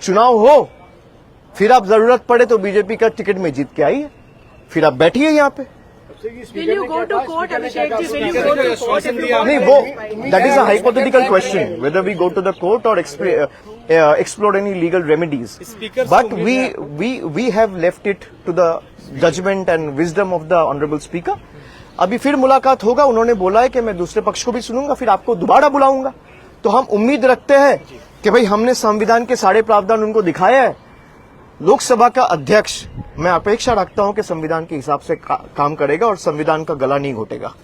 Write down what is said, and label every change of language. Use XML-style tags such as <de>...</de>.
<hi>चुनाव हो, फिर आप जरूरत पड़े तो बीजेपी का टिकट में जीत के आइए, फिर आप बैठिए यहां पे। नहीं,</hi> <en>वो that is a hypothetical question whether we go to the court और explore any legal remedies. But we have left it to the judgment and wisdom of the honorable speaker.</en> <hi>अभी फिर मुलाकात होगा, उन्होंने बोला है कि मैं दूसरे पक्ष को भी सुनूंगा, फिर आपको दोबारा बुलाऊंगा। तो हम उम्मीद रखते हैं कि भाई हमने संविधान के सारे प्रावधान उनको दिखाए हैं। लोकसभा का अध्यक्ष, मैं अपेक्षा रखता हूं कि संविधान के हिसाब से काम करेगा और संविधान का गला नहीं घोटेगा।</hi>